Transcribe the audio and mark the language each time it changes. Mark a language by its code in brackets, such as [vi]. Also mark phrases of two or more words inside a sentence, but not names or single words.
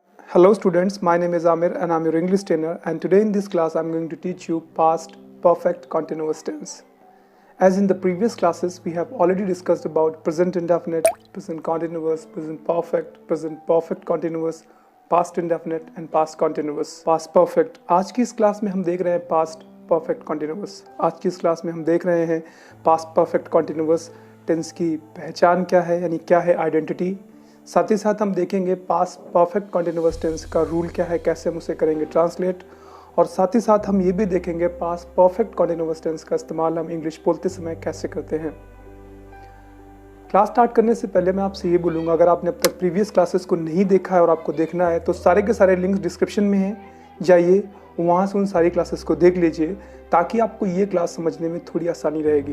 [en] Hello students, my name is Amir and I'm your English trainer, and today in this class I'm going to teach you past perfect continuous tense. As in the previous classes we have already discussed about present indefinite, present continuous, present perfect continuous, past indefinite and past continuous, past perfect. [hi] आज की इस क्लास में हम देख रहे हैं [en] past perfect continuous. [hi] आज की इस क्लास में हम देख रहे हैं [en] past perfect continuous tense [hi] की पहचान क्या है, यानी क्या है आइडेंटिटी। साथ ही साथ हम देखेंगे [en] past perfect continuous tense [hi] का रूल क्या है, कैसे हम उसे करेंगे ट्रांसलेट, और साथ ही साथ हम ये भी देखेंगे [en] past perfect continuous tense [hi] का इस्तेमाल हम इंग्लिश बोलते समय कैसे करते हैं। [en] class start [hi] करने से पहले मैं आपसे ये बोलूँगा, अगर आपने अब तक [en] previous classes [hi] को नहीं देखा है और आपको देखना है तो सारे के सारे [en] links description [hi] में हैं, जाइए वहाँ से उन सारी क्लासेस को देख लीजिए ताकि आपको ये क्लास समझने में थोड़ी आसानी रहेगी।